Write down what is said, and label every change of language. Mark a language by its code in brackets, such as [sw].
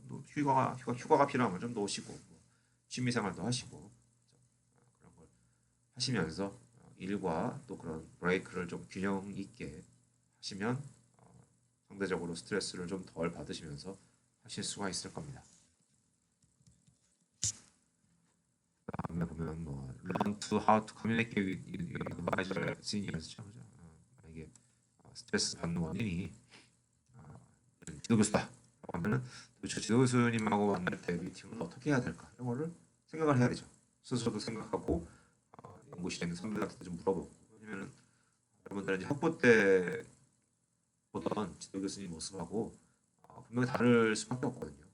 [ko] 휴가가 필요하면 좀 놓으시고 취미 생활도 하시고 그런 걸 하시면서 일과 또 그런 브레이크를 좀 균형 있게 하시면 상대적으로 스트레스를 좀 덜 받으시면서 하실 수가 있을 겁니다. 다음에 보면 [en] learn to how to communicate with your advisor seniors. [ko] 만약에 스트레스 받는 원인이 지도 교수다. 하면은 도대체 지도 교수님하고 만날 때 미팅을 어떻게 해야 될까 이런 거를 생각을 해야 되죠. 스스로도 생각하고 연구실에 있는 선배들한테 좀 물어보고 왜냐면 여러분들은 이제 학부 때 보던 지도 교수님 모습하고 분명히 다를 수밖에 없거든요.